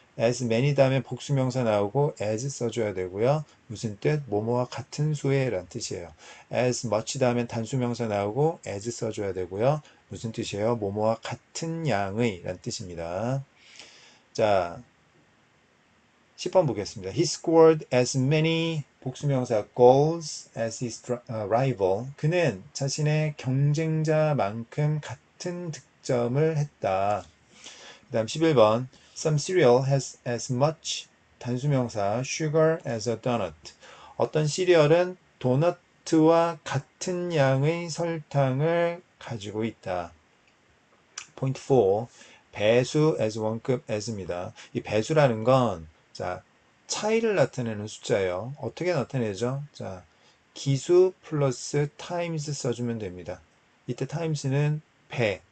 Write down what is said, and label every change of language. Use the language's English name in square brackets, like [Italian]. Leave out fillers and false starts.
[Korean] as many 다음에 복수명사 나오고 as 써줘야 되고요. 무슨 뜻? 뭐뭐와 같은 수의 라는 뜻이에요. as much 다음에 단수명사 나오고 as 써줘야 되고요. 무슨 뜻이에요? 뭐뭐와 같은 양의 라는 뜻입니다. 자, 10번 보겠습니다. [English] He scored as many [Korean] 복수명사 [English] goals as his rival. [Korean] 그는 자신의 경쟁자만큼 같은 득점을 했다. 그 다음 11번 [English] Some cereal has as much [Korean] 단수명사 [English] sugar as a donut. [Korean] 어떤 시리얼은 도너트와 같은 양의 설탕을 가지고 있다. 포인트 4. 배수 as 원급 as입니다. 이 배수라는 건 자, 차이를 나타내는 숫자예요. 어떻게 나타내죠? 자, 기수 플러스 times 써주면 됩니다. 이때 times는 배,